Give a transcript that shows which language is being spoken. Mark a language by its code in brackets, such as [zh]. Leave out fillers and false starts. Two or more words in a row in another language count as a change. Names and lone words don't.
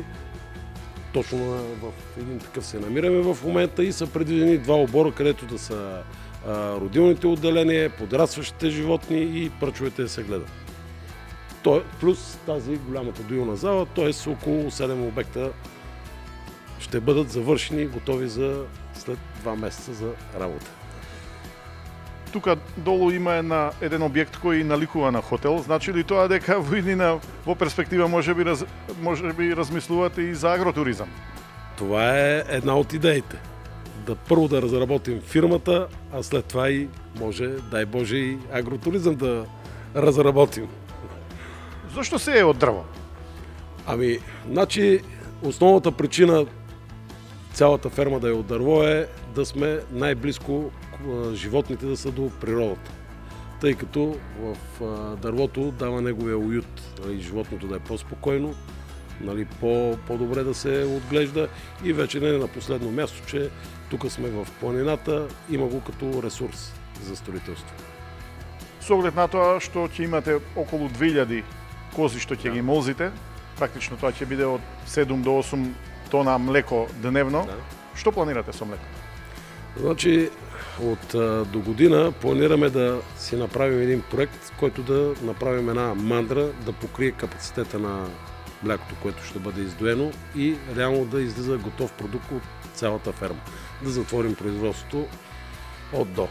[bg] Точно в един такъв се намираме в момента и са предвидени 2 обора, където да са родилните отделения, подрастващите животни и пръчовете да се гледат. Плюс тази голямата доилна зала, т.е. около 7 обекта ще бъдат завършени и готови за след 2 месеца за работа. [mk] Тука долу има еден обект кој наликува на хотел. Значи ли тоа дека во перспектива може би размислувате и за агротуризъм? [bg] Това е една от идеите. Първо да разработим фирмата, а след това и може, дай Боже, и агротуризъм да разработим. Защо се е от дърво? Значи основната причина цялата ферма да е от дърво е да сме най-близко животните да са до природата. Тъй като в дървото дава неговия уют и животното да е по-спокойно, по-добре да се отглежда и вече не на последно място, че тук сме в планината, има го като ресурс за строителство. С оглед на това, [mk] што ќе имате околу 2000 кози што ќе ги молзите, практично тоа ќе биде од 7 до 8 тона млеко дневно. Што планирате со млеко? [bg] Значи, от до година планираме да си направим един проект, който да направим една мандра, да покрие капацитета на млякото, което ще бъде издоено и реално да излиза готов продукт от цялата ферма. Да затворим производството от до.